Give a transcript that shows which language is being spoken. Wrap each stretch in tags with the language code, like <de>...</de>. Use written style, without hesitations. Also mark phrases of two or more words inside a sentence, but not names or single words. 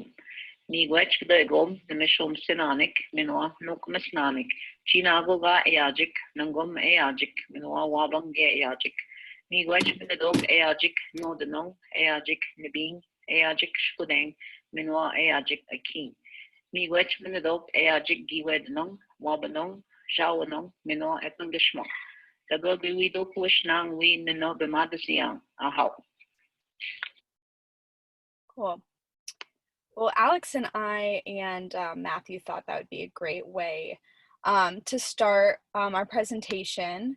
<oj>Nigwech kdegom, the mishum sinanik, minwa nukmasnanik, chinago ga eajik, nangum eajik, minwa wabang ge eajik. Nigwech minadog eajik, no denong, eajik nibing, eajik shkudeng, minwa eajik akin. Nigwech minadog eajik giwednong, wabanong, jawanong, minwa etnungishmo.</oj> <en>Cool. Well, Alex and I and Matthew thought that would be a great way to start our presentation.</en>